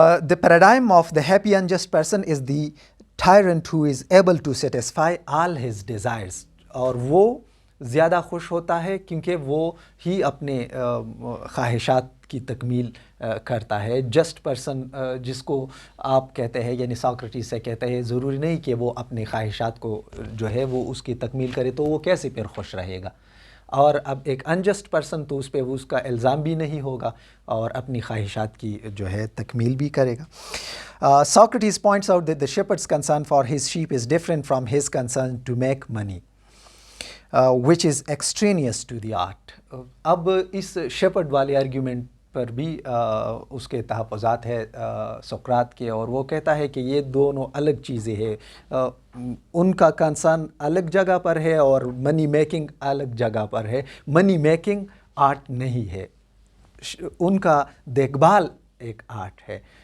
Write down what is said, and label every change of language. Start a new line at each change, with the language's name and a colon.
English: The paradigm of the happy unjust person is the tyrant who is able to satisfy all his desires.
Urdu: اور وہ زیادہ خوش ہوتا ہے کیونکہ وہ ہی اپنے خواہشات کی تکمیل کرتا ہے. جسٹ پرسن جس کو آپ کہتے ہیں یعنی ساکریٹیز سے کہتے ہیں ضروری نہیں کہ وہ اپنے خواہشات کو جو ہے وہ اس کی تکمیل کرے تو وہ کیسے پھر خوش رہے گا. اور اب ایک انجسٹ پرسن تو اس پہ اس کا الزام بھی نہیں ہوگا اور اپنی خواہشات کی جو ہے تکمیل بھی کرے گا.
English: Socrates points out that the shepherd's concern for his sheep is different from his concern to make money, which is extraneous to the art.
Urdu: اب اس شیپرڈ والے آرگیومنٹ پر بھی اس کے تحفظات ہے سقراط کے، اور وہ کہتا ہے کہ یہ دونوں الگ چیزیں ہیں. ان کا کنسرن الگ جگہ پر ہے اور منی میکنگ الگ جگہ پر ہے. منی میکنگ آرٹ نہیں ہے، ان کا دیکھ بھال ایک آرٹ ہے.